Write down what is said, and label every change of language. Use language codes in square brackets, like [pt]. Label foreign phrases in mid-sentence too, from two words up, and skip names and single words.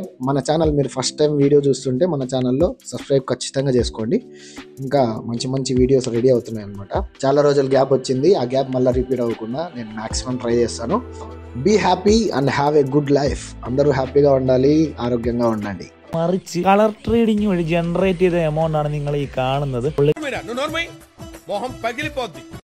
[te] మన ఛానల్ మీరు [en] first time video [te] చూస్తుంటే మన ఛానల్లో సబ్స్క్రైబ్ ఖచ్చితంగా చేసుకోండి. ఇంకా మంచి మంచి [en] videos ready [te] అవుతున్నాయి అనమాట. చాలా రోజులు గ్యాప్ వచ్చింది, ఆ గ్యాప్ మళ్ళీ రిపీట్ అవ్వకుండా నేను [en] maximum try [te] చేస్తాను. [en] be happy and have a good life. [te] అందరూ హ్యాపీగా ఉండాలి, ఆరోగ్యంగా ఉండండి. [ml] മറിച്ച് [en] colour trading [ml] വഴി ജനറേറ്റ് ചെയ്ത എമൗണ്ട് ആണ് നിങ്ങൾ ഈ കാണുന്നത്.